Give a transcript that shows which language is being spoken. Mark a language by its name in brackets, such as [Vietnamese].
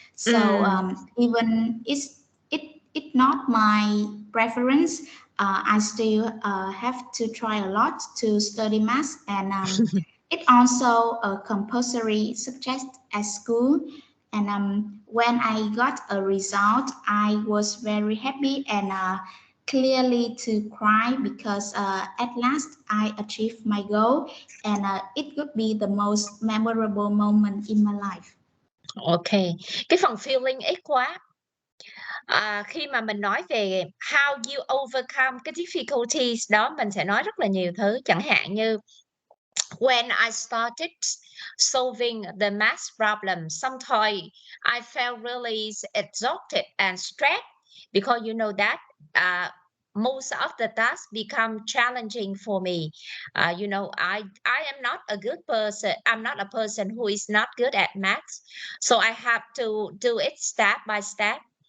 [English] So even it's not my preference, I still have to try a lot to study math, and it's also a compulsory subject at school. And when I got a result, I was very happy and clearly to cry because at last I achieved my goal, and it would be the most memorable moment in my life. [Vietnamese] Ok, cái phần feeling ít quá. Khi mà mình nói về [English] how you overcome [Vietnamese] cái difficulties đó, mình sẽ nói rất là nhiều thứ, chẳng hạn như [English] when I started solving the math problem, sometimes I felt really exhausted and stressed because you know that most of the tasks become challenging for me. You know, I am not a good person. I'm not a person who is not good at math, so I have to do it step by step.